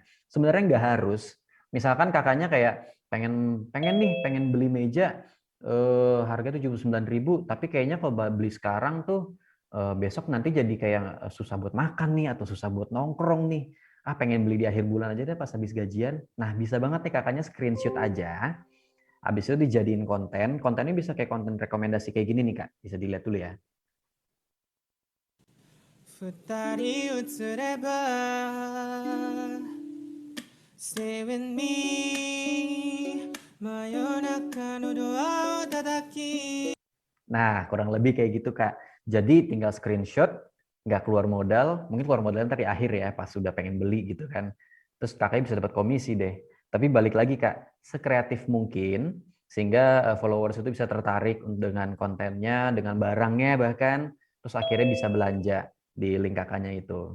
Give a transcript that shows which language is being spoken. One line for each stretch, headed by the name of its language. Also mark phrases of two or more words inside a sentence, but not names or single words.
Indonesian: Sebenarnya nggak harus. Misalkan kakaknya kayak pengen beli meja harga 79.000, tapi kayaknya kalau beli sekarang tuh besok nanti jadi kayak susah buat makan nih, atau susah buat nongkrong nih. Pengen beli di akhir bulan aja deh pas habis gajian. Nah, bisa banget nih kakaknya screenshot aja. Habis itu dijadiin konten. Kontennya bisa kayak konten rekomendasi kayak gini nih Kak. Bisa dilihat dulu ya.
Japanese: 二人映れば
English: Stay with me
Japanese: 真夜中のドアを叩き
Indonesian: Nah, kurang lebih kayak gitu Kak. Jadi tinggal screenshot, nggak keluar modal. Mungkin keluar modal ntar di akhir ya, pas sudah pengen beli gitu kan. Terus kakaknya bisa dapat komisi deh. Tapi balik lagi Kak, sekreatif mungkin, sehingga followers itu bisa tertarik dengan kontennya, dengan barangnya bahkan, terus akhirnya bisa belanja di link kakaknya itu.